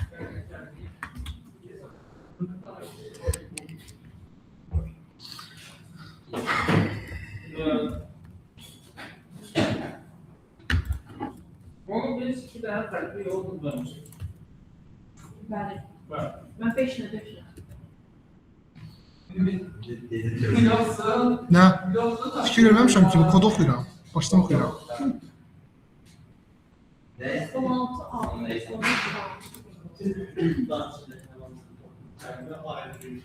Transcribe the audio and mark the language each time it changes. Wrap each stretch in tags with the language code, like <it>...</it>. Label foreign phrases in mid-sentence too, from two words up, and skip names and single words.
<tr>Onun biz 2 tane farklı yol kullanmıştık. Ben Var. 5 ne 5 ne.</tr> <az>Nə? Fikir verməmişəm ki, bu kodu oxuyuram. Başdan oxuyuram. 16 6 13 6.</az>